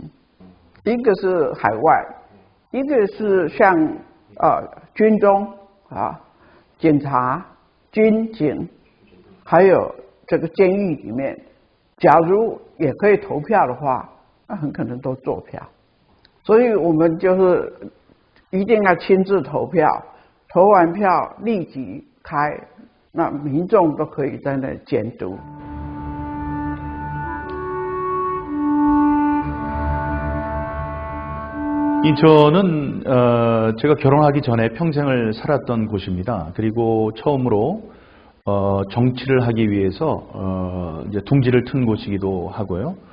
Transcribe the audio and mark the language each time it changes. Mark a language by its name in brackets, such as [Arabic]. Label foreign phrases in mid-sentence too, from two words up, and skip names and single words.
[Chinese] 一个是海外，一个是像军中警察、军警，还有这个监狱里面。假如也可以投票的话，那很可能都作票，所以我们就是一定要亲自投票，投完票立即开，那民众都可以在那监督。 [Korean] 인천은 제가 결혼하기 전에 평생을 살았던 곳입니다. 그리고 처음으로 정치를 하기 위해서 이제 둥지를 튼 곳이기도 하고요.